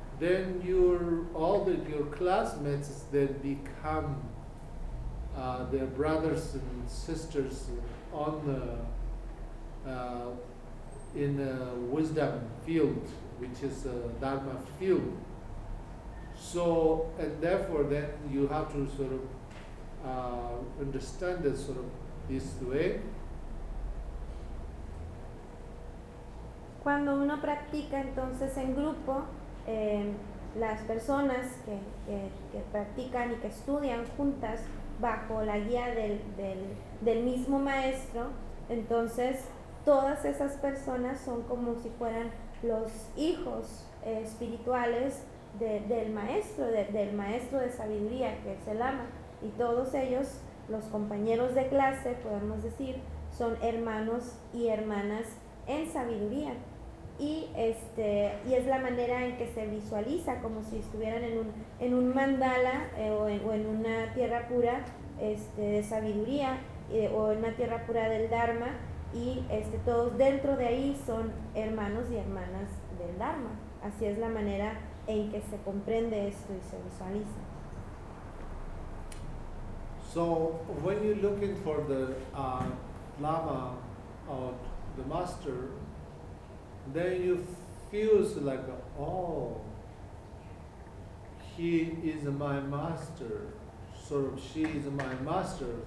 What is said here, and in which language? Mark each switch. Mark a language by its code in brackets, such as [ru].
[en] Then your classmates then become their brothers and sisters on the in the wisdom field, which is the Dharma field. So, and therefore then you have to sort of understand this sort of this way. [es] Cuando uno practica entonces en grupo, las personas que practican y que estudian juntas bajo la guía del mismo maestro, entonces todas esas personas son como si fueran los hijos espirituales del maestro de sabiduría, que es el ama. Y todos ellos, los compañeros de clase, podemos decir, son hermanos y hermanas en sabiduría. Y es la manera en que se visualiza, como si estuvieran en un mandala o en una tierra pura de sabiduría o en una tierra pura del Dharma, y todos dentro de ahí son hermanos y hermanas del Dharma. Así es la manera en que se comprende esto y se visualiza. [en] So when you're looking for the Lama or the Master, then you feel like, oh, he is my master, sort of, she is my master.